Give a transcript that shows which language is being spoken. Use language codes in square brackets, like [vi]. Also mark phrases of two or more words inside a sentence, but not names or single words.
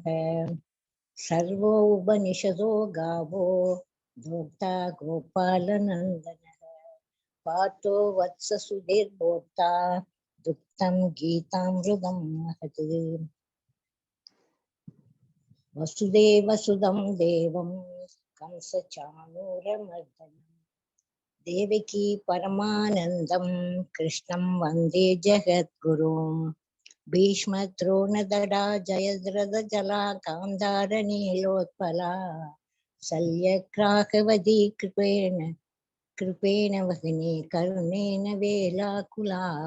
[sa] सर्वो उपनिषदो गावो दोग्धा गोपालनन्दनः पार्थो वत्स सुधीर्भोक्ता दुग्धम् गीतामृतम् महत्. वसुदेवसुतं देवं कंसचाणूरमर्दनम् देवकी परमानन्दं कृष्णं वन्दे जगद्गुरुम् भीष्मद्रोणदडा जयद्रथजला गान्धारनीलोत्पला शल्यग्राहवती कृपेण वहिनी कर्णेन वेलाकुला